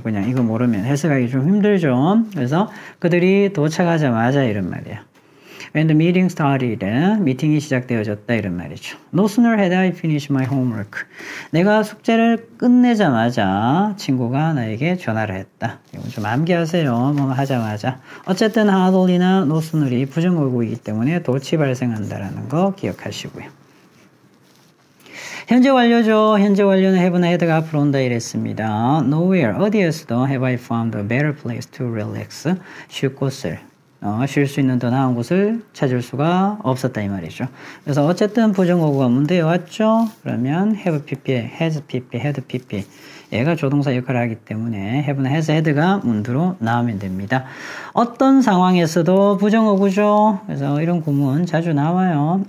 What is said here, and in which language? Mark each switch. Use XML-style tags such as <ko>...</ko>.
<ko>그냥 이거 모르면 해석하기 좀 힘들죠. 그래서 그들이 도착하자마자 이런 말이에요.</ko> <en>When the meeting started,</en> <ko>미팅이 시작되어졌다 이런 말이죠.</ko> <en>No sooner had I finished my homework.</en> <ko>내가 숙제를 끝내자마자 친구가 나에게 전화를 했다. 이건 좀 암기하세요. 뭐 하자마자. 어쨌든 hardly나 no sooner이 부정어구이기 때문에 도치 발생한다라는 거 기억하시고요. 현재 완료죠. 현재 완료는 have나 had가 앞으로 온다 이랬습니다.</ko> <en>Nowhere,</en> <ko>어디에서도</ko> <en>have I found a better place to relax.</en> <ko>쉴 곳을. 쉴 수 있는 더 나은 곳을 찾을 수가 없었다 이 말이죠. 그래서 어쨌든 부정어구가 문두에 왔죠. 그러면 have pp, has pp, had pp 얘가 조동사 역할을 하기 때문에 have나 has, had가 문두로 나오면 됩니다. 어떤 상황에서도 부정어구죠. 그래서 이런 구문 자주 나와요.</ko>